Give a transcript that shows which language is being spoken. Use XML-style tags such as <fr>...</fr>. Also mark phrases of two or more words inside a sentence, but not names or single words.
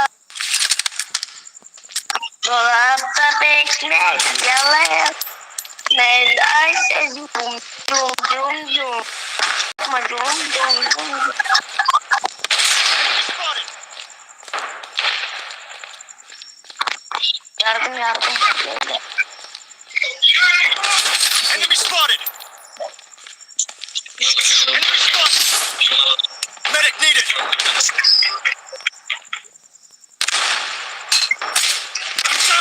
<tr>dolapta bekler yalan. Neredeyse zum zum zum zum. Ama zum zum zum. Spotted! Yardım yardım. Böyle.</tr> <en>Enemy spotted! Enemy spotted! Medic needed! I'm down!</en>